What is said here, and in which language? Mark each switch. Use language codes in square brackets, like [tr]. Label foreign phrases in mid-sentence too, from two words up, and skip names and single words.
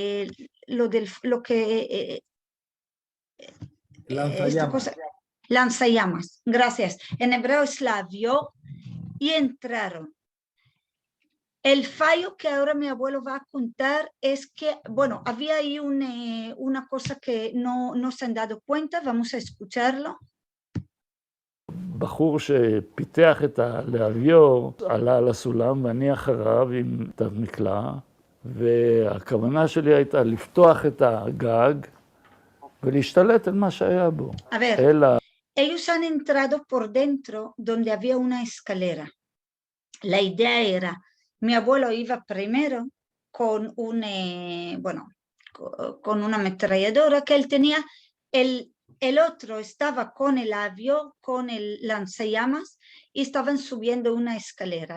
[es] Lanzallamas, gracias. En hebreo es la vio. Y entraron. El fallo que ahora mi abuelo va a contar es que, bueno, había ahí una cosa que no se han dado cuenta, vamos a escucharlo. [he] בחור שפיתח את הלהביור עלה על הסולם ואני אחריו עם תו מקלע, והכוונה שלי הייתה לפתוח את הגג ולהשתלט על מה שהיה בו. [es] A ver, ellos han entrado por dentro donde había una escalera. La idea era, mi abuelo iba primero con con una ametralladora que él tenía, el otro estaba con el avión, con el lanzallamas y estaban subiendo una escalera.